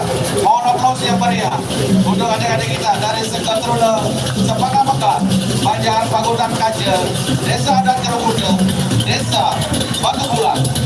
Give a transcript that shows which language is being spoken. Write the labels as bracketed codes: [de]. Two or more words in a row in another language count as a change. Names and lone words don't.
[id] Mohon aplaus yang meriah untuk adik-adik kita dari Seketruna, Sepaka Mekar, Banjar Pagutan Kaje, Desa Adat Jerokuta, Desa Batu Bulan.